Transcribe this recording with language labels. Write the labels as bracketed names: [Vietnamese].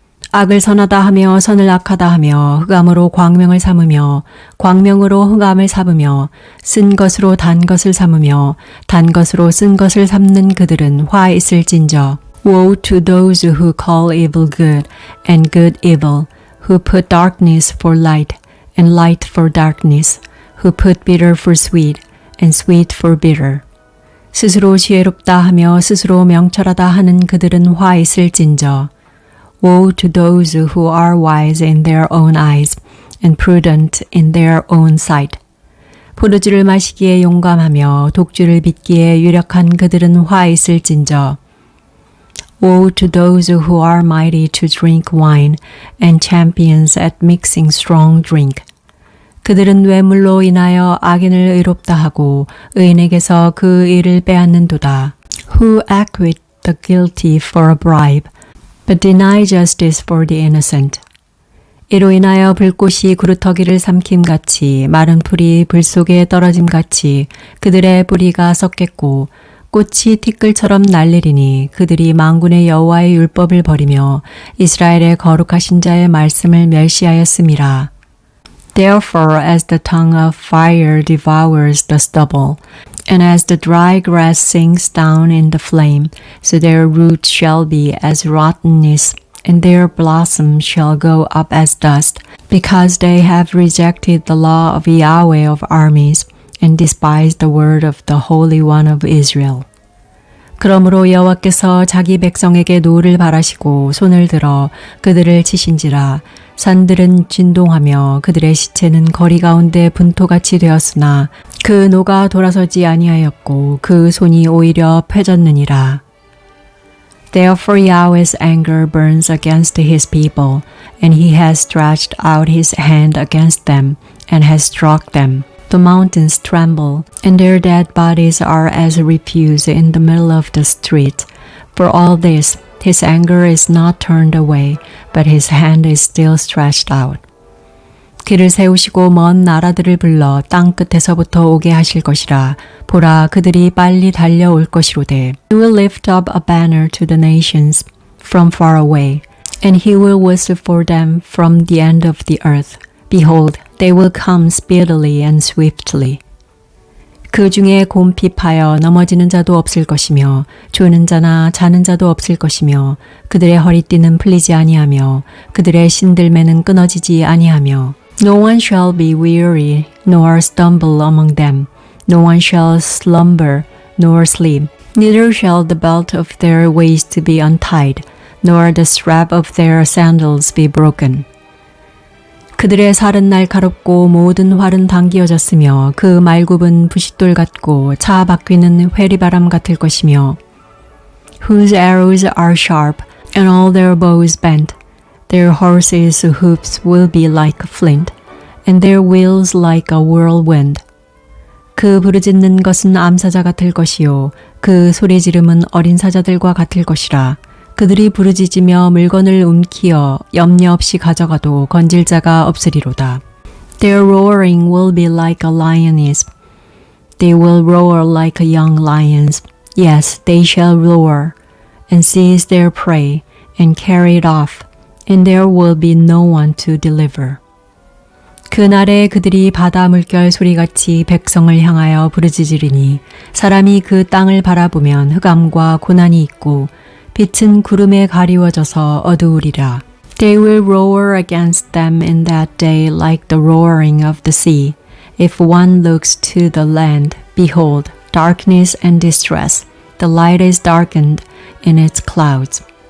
[Korean] 악을 선하다 하며 선을 악하다 하며 흑암으로 광명을 삼으며 광명으로 흑암을 삼으며 쓴 것으로 단 것을 삼으며 단 것으로 쓴 것을 삼는 그들은 화 있을진저. [English] Woe to those who call evil good and good evil, who put darkness for light and light for darkness, who put bitter for sweet and sweet for bitter. [Korean] 스스로 지혜롭다 하며 스스로 명철하다 하는 그들은 화 있을진저. [English] Woe to those who are wise in their own eyes and prudent in their own sight. [Korean] 포도주를 마시기에 용감하며 독주를 빚기에 유력한 그들은 화 있을진저. [English] Woe to those who are mighty to drink wine and champions at mixing strong drink. [Korean] 그들은 뇌물로 인하여 악인을 의롭다 하고 의인에게서 그 일을 빼앗는도다. [English] Who acquit the guilty for a bribe, but deny justice for the innocent. [Korean] 이로 인하여 불꽃이 구루터기를 삼킴같이 마른 풀이 불 속에 떨어짐같이 그들의 뿌리가 썩겠고 꽃이 티끌처럼 날리리니 그들이 만군의 여호와의 율법을 버리며 이스라엘의 거룩하신 자의 말씀을 멸시하였음이라. [English] Therefore, as the tongue of fire devours the stubble, and as the dry grass sinks down in the flame, so their roots shall be as rottenness, and their blossom shall go up as dust, because they have rejected the law of Yahweh of armies, and despised the word of the Holy One of Israel. [Korean] 그러므로 여호와께서 자기 백성에게 노를 바라시고 손을 들어 그들을 치신지라. 산들은 진동하며 그들의 시체는 거리 가운데 분토같이 되었으나 그 노가 돌아서지 아니하였고 그 손이 오히려 펴졌느니라. [English] Therefore Yahweh's anger burns against his people, and he has stretched out his hand against them, and has struck them. The mountains tremble, and their dead bodies are as refuse in the middle of the street. For all this, his anger is not turned away, but his hand is still stretched out. [Korean] 길을 세우시고 먼 나라들을 불러 땅 끝에서부터 오게 하실 것이라. 보라, 그들이 빨리 달려올 것이로되. [English] He will lift up a banner to the nations from far away, and he will whistle for them from the end of the earth. Behold, they will come speedily and swiftly. [Korean] 그 중에 곰핍하여 넘어지는 자도 없을 것이며 조는 자나 자는 자도 없을 것이며 그들의 허리띠는 풀리지 아니하며 그들의 신들매는 끊어지지 아니하며 [English] No one shall be weary nor stumble among them. No one shall slumber nor sleep. Neither shall the belt of their waist be untied, nor the strap of their sandals be broken. [Korean] 그들의 살은 날카롭고 모든 활은 당기어졌으며 그 말굽은 부싯돌 같고 차 바퀴는 회리바람 같을 것이며 [English] Whose arrows are sharp and all their bows bent. Their horses' hoofs will be like flint, and their wheels like a whirlwind. [Korean] 그 부르짖는 것은 암사자 같을 것이요 그 소리 지름은 어린 사자들과 같을 것이라. 그들이 부르짖으며 물건을 움키어 염려 없이 가져가도 건질 자가 없으리로다. [English] Their roaring will be like a lioness. They will roar like young lions. Yes, they shall roar and seize their prey and carry it off, and there will be no one to deliver. [Korean] 그날에 그들이 바다 물결 소리같이 백성을 향하여 부르짖으리니 사람이 그 땅을 바라보면 흑암과 고난이 있고 빛은 구름에 가리워져서 어두우리라. [English] They will roar against them in that day like the roaring of the sea. If one looks to the land, behold, darkness and distress. The light is darkened in its clouds.